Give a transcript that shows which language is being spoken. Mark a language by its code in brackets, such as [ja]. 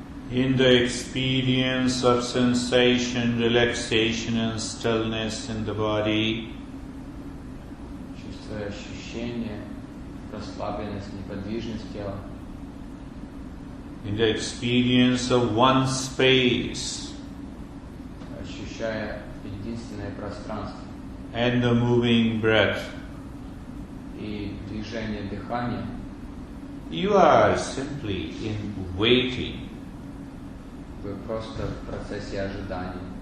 [en] in the experience of sensation, relaxation and stillness in the body, [ru] чувствуя ощущение, расслабленность, неподвижность тела, [en] in the experience of one space, [ru] ощущая единственное пространство [en] and the moving breath, [ru] и движение дыхания, [en] you are simply in waiting. [ru] вы просто в процессе ожидания.